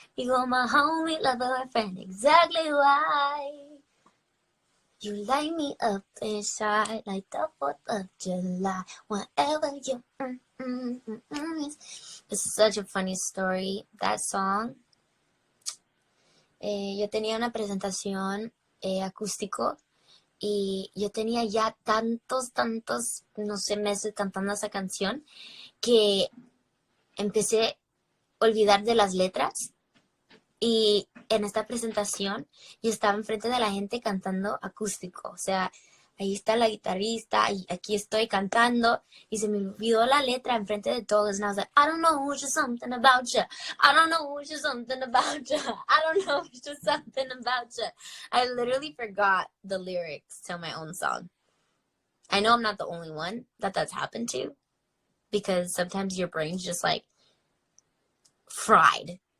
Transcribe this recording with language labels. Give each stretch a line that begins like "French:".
English: You are my homie, lover, and friend. Exactly why you light me up inside like the 4th of July. Whenever you It's such a funny story. That song.
Spanish: Yo tenía una presentación acústico y yo tenía ya tantos, no sé, meses cantando esa canción que empecé a olvidar de las letras. Y en esta presentación yo estaba enfrente de la gente cantando acústico. O sea, ahí está la guitarrista y aquí estoy cantando y se me olvidó la letra enfrente de todos.
English: And I was like, I don't know, it's just something about you. I don't know, it's just something about you. I don't know, it's just something about you. I literally forgot the lyrics to my own song. I know I'm not the only one that's happened to, because sometimes your brain's just like fried.